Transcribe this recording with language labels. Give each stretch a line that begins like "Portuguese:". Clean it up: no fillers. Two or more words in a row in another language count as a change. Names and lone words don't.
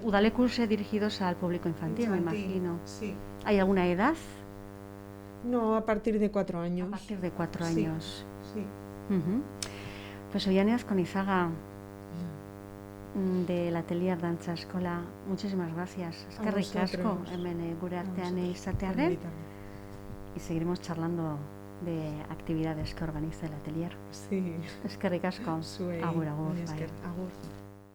Spanish: Udalecus dirigidos al público infantil, me imagino. Sí. ¿Hay alguna edad? No, a partir de 4 años. A partir de 4 años. Sí. Pues Oiane Azkonizaga, del Atelier Dantza Eskola, muchísimas gracias.
Basque: Eskerrik asko hemen gure artean izatearren.
Spanish: Y seguiremos charlando de actividades que organiza el atelier. Sí.
Basque: Eskerrik asko. Agur, agur. Agur.